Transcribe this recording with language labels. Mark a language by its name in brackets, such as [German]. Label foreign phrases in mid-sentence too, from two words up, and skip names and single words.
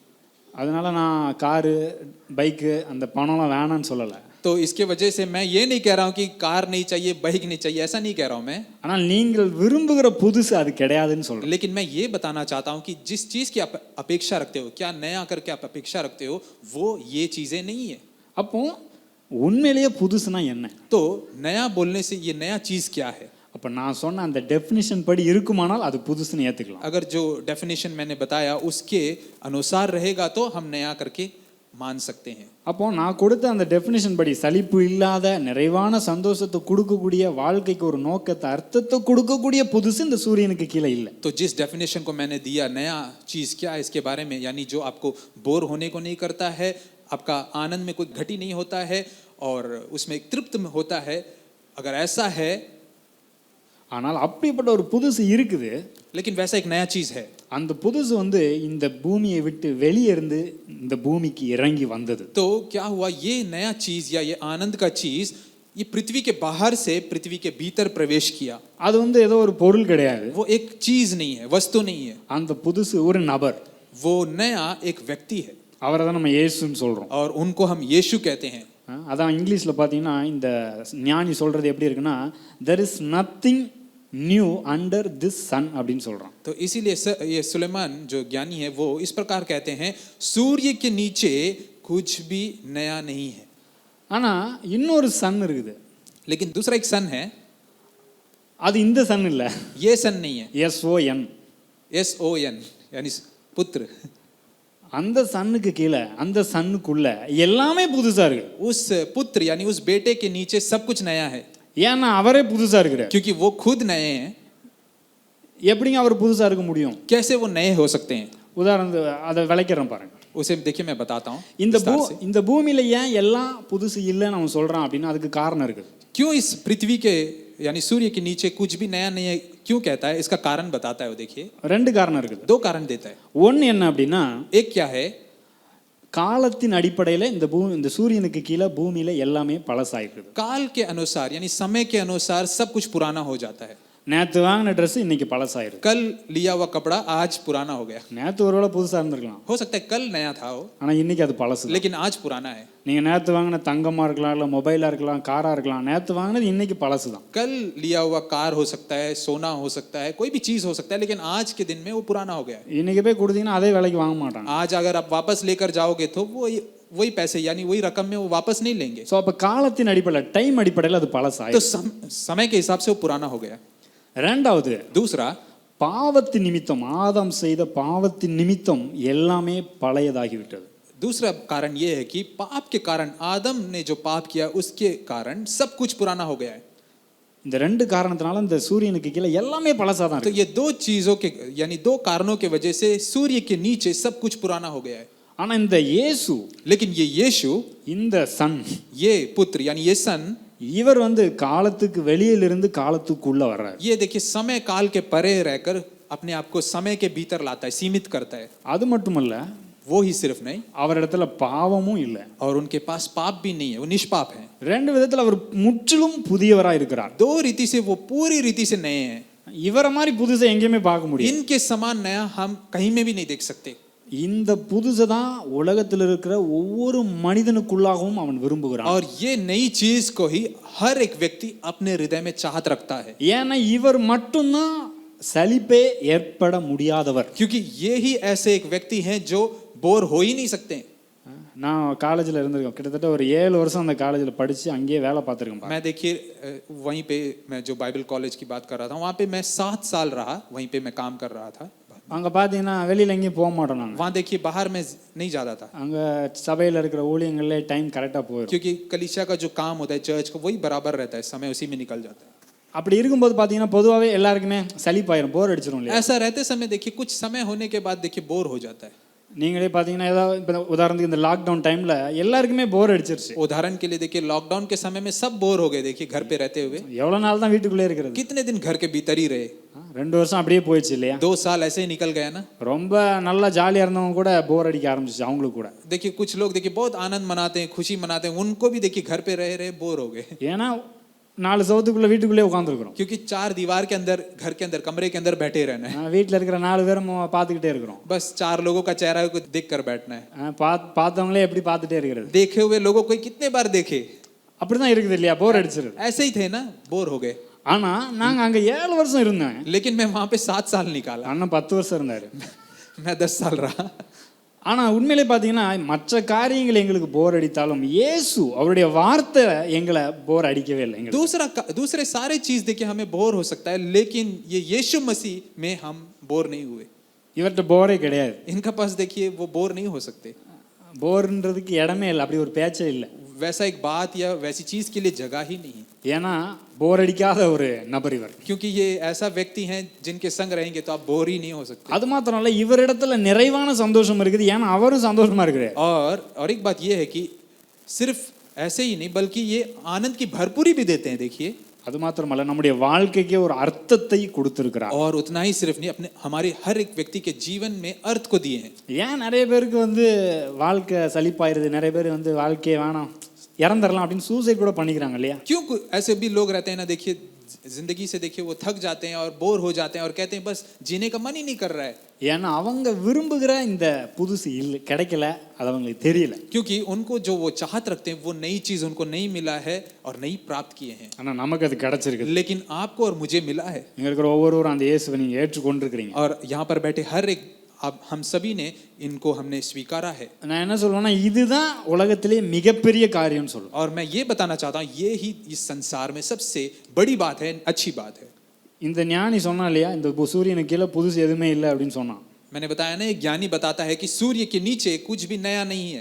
[Tamil] அதனால நான் காரு, பைக்கு, அந்த பணம்லாம் வேணான்னு சொல்லலை. [Hindi] तो इसके वजह से मैं ये नहीं कह रहा हूँ कि कार नहीं चाहिए, बाइक नहीं चाहिए, ऐसा नहीं कह रहा हूँ मैं. [Tamil] ஆனால் நீங்கள் விரும்புகிற புதுசு அது கிடையாதுன்னு சொல்கிறேன். [Hindi] लेकिन मैं ये बताना चाहता हूँ कि जिस चीज़ की आप अपेक्षा रखते हो, क्या नया करके आप अपेक्षा रखते हो, वो ये चीज़ें नहीं है. [Tamil] அப்போ உண்மையிலேயே புதுசுனா என்ன? [Hindi] तो नया बोलने से ये नया चीज़ क्या है? [Tamil] அப்போ நான் சொன்ன அந்த டெஃபினிஷன் படி இருக்குமானால் அது புதுசுன்னு ஏற்றுக்கலாம். [Hindi] अगर जो डेफिनेशन मैंने बताया उसके अनुसार रहेगा तो हम नया करके मान सकते हैं. [Tamil] அப்போ நான் கொடுத்த அந்த டெஃபினிஷன் படி சலிப்பு இல்லாத நிறைவான சந்தோஷத்தை கொடுக்கக்கூடிய வாழ்க்கைக்கு ஒரு நோக்கத்தை, அர்த்தத்தை கொடுக்கக்கூடிய புதுசு இந்த சூரியனுக்கு கீழே இல்லை. [Hindi] तो जिस डेफिनेशन को मैंने दिया, नया चीज़ क्या है इसके बारे में, यानी जो आपको बोर होने को नहीं करता है, आपका आनंद में कोई घटी नहीं होता है और उसमें एक तृप्त में होता है, अगर ऐसा है. [Tamil] ஆனால் அப்படிப்பட்ட ஒரு புதுசு இருக்குது. [Hindi] लेकिन वैसा एक नया चीज़ है. [Tamil] அந்த புதுசு இந்த பூமியை விட்டு வெளியே இருந்து இந்த பூமிக்கு இறங்கி வந்தது. [Hindi] तो क्या हुआ, ये नया चीज़ या ये आनंद का चीज़ ये पृथ्वी के बाहर से पृथ्वी के भीतर प्रवेश किया. [Tamil] அது ஏதோ ஒரு பொருள் கிடையாது. [Hindi] वो एक चीज़ नहीं है, वस्तु नहीं है. [Tamil] அந்த புதுசு ஒரு நபர். [Hindi] वो नया एक व्यक्ति है. [Tamil] அவரை தான் நம்ம இயேசுன்னு சொல்றோம். [Hindi] और उनको हम यीशु कहते हैं. [Tamil] அதான் இங்கிலீஷ்ல பார்த்தீங்கன்னா இந்த ஞானி சொல்றது எப்படி இருக்குன்னா, [English] there is nothing new under this sun [Tamil] அப்படின்னு சொல்றான். [Hindi] तो इसीलिए ये सुलेमान जो ज्ञानी है वो इस प्रकार कहते हैं, सूर्य के नीचे कुछ भी नया नहीं है. [Tamil] ஆனா இன்னொரு சன் இருக்குது. [Hindi] लेकिन दूसरा एक सन है. [Tamil] அது இந்த சன் இல்ல. [Hindi] ये सन नहीं है. SON. SON यानी पुत्र. [Tamil] அந்த சன்னுக்கு கீழே, அந்த சன்னுக்குள்ள எல்லாமே புதுசா இருக்கு. [Hindi] उस पुत्र यानी उस बेटे के नीचे सब कुछ नया है. [Tamil] ஏன்னா அவரே புதுசா இருக்கிறார். [Hindi] क्योंकि वो खुद नए हैं. [Tamil] எப்படிங்க அவர் புதுசா இருக்க முடியும்? [Hindi] कैसे वो नए हो सकते हैं? [Tamil] உதாரணத்துக்கு அதை விளக்கிறேன் பாருங்க. [Hindi] उसे देखिए मैं बताता हूँ. [Tamil] இந்த பூமியில ஏன் எல்லாம் புதுசு இல்லைன்னு அவன் சொல்றான் அப்படின்னா அதுக்கு காரணம் இருக்குது. [Hindi] क्यों इस पृथ्वी के यानी सूर्य के नीचे कुछ भी नया नहीं है क्यों कहता है, इसका कारण बताता है वो. देखिए [Tamil] ரெண்டு காரணம் இருக்குது. [Hindi] दो कारण देता है. [Tamil] ஒன்னு என்ன அப்படின்னா, [Hindi] एक क्या है, [Tamil] காலத்தின் அடிப்படையில் இந்த சூரியனுக்கு கீழே பூமியில எல்லாமே பழசாயிருக்கு. [Hindi] काल के अनुसार यानी समय के अनुसार सब कुछ पुराना हो जाता है. [Tamil] நேற்று வாங்கின ட்ரெஸ் இன்னைக்கு பழசாயிருக்கு. [Hindi] कल लिया हुआ कपड़ा आज पुराना हो गया. [Tamil] நேற்று ஒருவேளை புதுசா இருந்திருக்கலாம், [Hindi] हो सकता है कल नया था वो, [Tamil] ஆனா இன்னைக்கு அது பழசு. [Hindi] लेकिन आज पुराना है. [Tamil] நீங்க நேற்று வாங்கின தங்கமா இருக்கலாம், இல்ல மொபைலா இருக்கலாம், காரா இருக்கலாம், நேற்று வாங்கினது இன்னைக்கு பழசு தான். [Hindi] कल लिया हुआ कार हो सकता है, सोना हो सकता है, कोई भी चीज हो सकता है, लेकिन आज के दिन में वो पुराना हो गया है. [Tamil] இன்னைக்கு போய் கொடுத்தீங்கன்னா அதே விலைக்கு வாங்க மாட்டாங்க. [Hindi] आज अगर आप वापस लेकर जाओगे तो वही पैसे यानी वही रकम में वो वापस नहीं लेंगे. [Tamil] ஸோ அப்போ காலத்தின் அடிப்படையில், டைம் அடிப்படையில் அது பழசாயி. [Hindi] तो समय के हिसाब से वो पुराना हो गया. [Tamil] ரெண்டாவது, [Hindi] दूसरा, [Tamil] பாவத்தின் நிமித்தம், ஆதாம் செய்த பாவத்தின் நிமித்தம் எல்லாமே பழையதாகிவிட்டது. [Hindi] दूसरा कारण ये है कि पाप के कारण, आदम ने जो पाप किया उसके कारण सब कुछ पुराना हो गया है. [Tamil] இந்த ரெண்டு காரணத்தினால இந்த சூரியனுக்கு கீழே எல்லாமே பழசா தான் [Hindi] तो [Tamil] இருக்கு. [Hindi] ये दो चीजों के यानी दो कारणों के वजह से सूर्य के नीचे सब कुछ पुराना हो गया है. [Tamil] ஆனா இந்த இயேசு, [Hindi] लेकिन ये यीशु, [Tamil] இந்த சன், [Hindi] ये पुत्र यानी ये सन, [Tamil] இவர் காலத்துக்கு வெளியிலிருந்து காலத்துக்குள்ள வர்றார். [Hindi] ये देखिए समय काल के परे रहकर अपने आप को समय के भीतर लाता है, सीमित करता है. [Tamil] அது மட்டுமல்ல, [Hindi] वो ही सिर्फ नहीं, [Tamil] அவரிடத்துல பாவமும் இல்லை. [Hindi] और उनके पास पाप भी नहीं है, वो निष्पाप है. [Tamil] ரெண்டு விதத்துல அவர் முற்றிலும் புதியவராய் இருக்கிறார். [Hindi] दो रीति से वो पूरी रीति से नए हैं. [Tamil] இவரை மாதிரி புதுசை எங்கேயுமே பார்க்க முடியும். [Hindi] इनके समान नया हम कहीं में भी नहीं देख सकते. [Tamil] இந்த புதுசை தான் உலகத்தில் இருக்கிற ஒவ்வொரு மனிதனுக்குள்ளாகவும் அவன் விரும்புகிறான். [Hindi] और ये नई चीज को ही हर एक व्यक्ति अपने हृदय में चाहत रखता है. [Tamil] ஏன்னா இவர் மட்டும்தான் சலிப்பே ஏற்பட முடியாதவர். [Hindi] क्योंकि ये ही ऐसे एक व्यक्ति हैं जो बोर हो ही नहीं सकते. [Tamil] நான் காலேஜில் இருந்திருக்கேன், கிட்டத்தட்ட ஒரு 7 வருஷம் அந்த காலேஜில் படித்து அங்கேயே வேலை பார்த்துருக்கேன். [Hindi] मैं देखिए वहीं पे मैं जो बाइबल कॉलेज की बात कर रहा था, वहाँ पे मैं 7 साल रहा, वहीं पे मैं काम कर रहा था. [Tamil] அங்கே பார்த்தீங்கன்னா வெளியில் எங்கேயும் போக மாட்டோம் நாங்கள். [Hindi] वहाँ देखिए बाहर में नहीं जाता था. [Tamil] அங்கே சபையில் இருக்கிற ஊழியங்களே [English] time correctly [Tamil] போயிடும். [Hindi] क्योंकि कलीसिया का जो काम होता है चर्च का, वही बराबर रहता है, समय उसी में निकल जाता है. [Tamil] அப்படி இருக்கும்போது பார்த்தீங்கன்னா பொதுவாகவே எல்லாருக்குமே சலிப்பாயிரும், போர் அடிச்சிடும் இல்லையா? [Hindi] ऐसा रहते समय देखिए कुछ समय होने के बाद देखिए बोर हो जाता है. [Tamil] நீங்களே பார்த்தீங்கன்னா ஏதாவது இப்போ உதாரணத்துக்கு இந்த [English] lockdown time [Tamil] எல்லாருக்குமே போர் அடிச்சிருச்சு. [Hindi] उदाहरण के लिए देखिए लॉकडाउन के समय में सब बोर हो गए. देखिए घर पे रहते हुए [Tamil] எவ்வளோ नाल தான் வீட்டுக்குள்ளே இருக்கிறது? [Hindi] कितने दिन घर के भीतर ही रहे. [Tamil] 2 வருஷம் அப்படியே போயிடுச்சு இல்லையா? [Hindi] 2 साल ऐसे ही निकल गया ना. [Tamil] ரொம்ப நல்லா ஜாலியாக இருந்தவங்க கூட போர் அடிக்க ஆரம்பிச்சிச்சு அவங்களுக்கு கூட. [Hindi] देखिए कुछ लोग देखिए बहुत आनंद मनाते हैं, खुशी मनाते हैं, उनको भी देखिए घर पे रहे रहे बोर हो गए. [Tamil] ஏன்னா 4 சவுத்துக்குள்ள வீட்டுக்குள்ளே உட்காந்துருக்குறோம். [Hindi] क्योंकि 4 दीवार के अंदर, घर के अंदर, कमरे के अंदर बैठे रहना है. [Tamil] வீட்டில் இருக்கிற 4 பேரும் பார்த்துக்கிட்டே இருக்கிறோம். [Hindi] बस 4 लोगों का चेहरा को देख कर बैठना है. [Tamil] பார்த்தவங்களே எப்படி பார்த்துட்டே இருக்கிறது? [Hindi] देखे हुए लोगों को कितने बार देखे. [Tamil] அப்படிதான் இருக்குது இல்லையா? போர் அடிச்சிருது. [Hindi] ऐसे ही थे ना, बोर हो गए. [Tamil] ஆனா நாங்க அங்க 7 வருஷம் இருந்தேன். [Hindi] लेकिन मैं वहां पे 7 साल निकाला. [Tamil] அண்ணன் 10 வருஷம் இருந்தாரு. [Hindi] मैं 10 साल रहा. [Tamil] ஆனா உண்மையிலே பாத்தீங்கன்னா மற்ற காரியங்கள் எங்களுக்கு போர் அடித்தாலும் இயேசு அவருடைய வார்த்தை எங்களை போர் அடிக்கவே இல்லை. [Hindi] दूसरे सारे चीज देखिए हमें बोर हो सकता है, लेकिन ये यीशु मसीह में हम बोर नहीं हुए. [Tamil] இவர்கிட்ட போரே கிடையாது. [Hindi] इनका पास देखिए वो बोर नहीं हो सकते. [Tamil] போர்ன்றதுக்கு இடமே இல்லை, அப்படி ஒரு பேச்சே இல்லை. [Hindi] वैसा एक बात या वैसी चीज के लिए जगह ही नहीं है. [Tamil] ஏன்னா போர் அடிக்காத ஒரு நபர் இவர். क्योंकि ये ऐसा व्यक्ति हैं जिनके संग रहेंगे तो आप बोर ही नहीं हो सकते. அது மாத்திரம் இல்ல, இவரிடத்துல நிறைவான சந்தோஷம் இருக்குது. ஏன்னா அவரும் சந்தோஷமா இருக்கிறார். [Hindi] और एक बात ये है कि सिर्फ ऐसे ही नहीं बल्कि ये आनंद की भरपूरी भी देते हैं. देखिए [Tamil] அது மாத்திரமல்ல, நம்முடைய வாழ்க்கைக்கு ஒரு அர்த்தத்தை கொடுத்திருக்கிறார். [Hindi] और उतना ही सिर्फ नहीं, अपने हमारे हर एक व्यक्ति के जीवन में अर्थ को दिए हैं. [Tamil] ஏன் நிறைய பேருக்கு வாழ்க்கை சலிப்பாயிருது, நிறைய பேர் வாழ்க்கையே வேணாம் இறந்துடலாம் அப்படின்னு சூசைட் கூட பண்ணிக்கிறாங்க இல்லையா? [Hindi] क्यों ऐसे भी लोग रहते हैं ना, देखिए जिंदगी से देखिए वो थक जाते हैं और बोर हो जाते हैं और कहते हैं बस जीने का मन ही नहीं कर रहा है. [Tamil] ஏன்னா அவங்க விரும்புகிற இந்த புதுசு இல்லை, கிடைக்கல, அது அவங்களுக்கு தெரியல. [Hindi] क्योंकि उनको जो वो चाहत रखते हैं वो नई चीज उनको नहीं मिला है और नहीं प्राप्त किए हैं. [Tamil] ஆனா நமக்கு அது கிடைச்சிருக்கு. [Hindi] लेकिन आपको और मुझे मिला है. [Tamil] இங்க இருக்கிற ஒவ்வொருவரும் அந்த இயேசுவை நீங்க ஏற்றுக்கொண்டிருக்கிறீங்க. [Hindi] और यहाँ पर बैठे हर एक अब हम सभी ने इनको हमने स्वीकारा है. [Tamil] நான் என்ன சொல்றேன்னா இதுதான் உலகத்திலே மிகப்பெரிய காரியம்னு சொல்றேன். [Hindi] और मैं ये बताना चाहता हूँ ये ही इस संसार में सबसे बड़ी बात है, अच्छी बात है. [Tamil] இந்த ஞானி சொன்னா இல்லையா, இந்த சூரியனுக்கு கீழே புதுசு எதுவுமே இல்லை அப்படின்னு சொன்னான். [Hindi] मैंने बताया ना, एक ज्ञानी बताता है कि सूर्य के नीचे कुछ भी नया नहीं है.